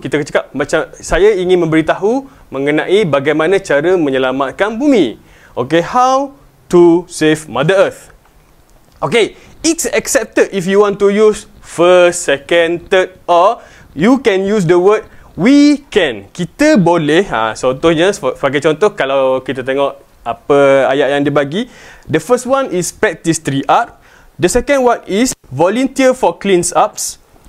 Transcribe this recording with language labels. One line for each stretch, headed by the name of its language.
Malay: Kita cakap macam saya ingin memberitahu mengenai bagaimana cara menyelamatkan bumi.
English: Okay, how to save Mother Earth. Okay, it's accepted if you want to use first, second, third, or you can use the word we can.
Malay: Kita boleh, contohnya sebagai contoh kalau kita tengok apa ayat yang dibagi.
English: The first one is practice 3R. The second one is volunteer for clean-ups.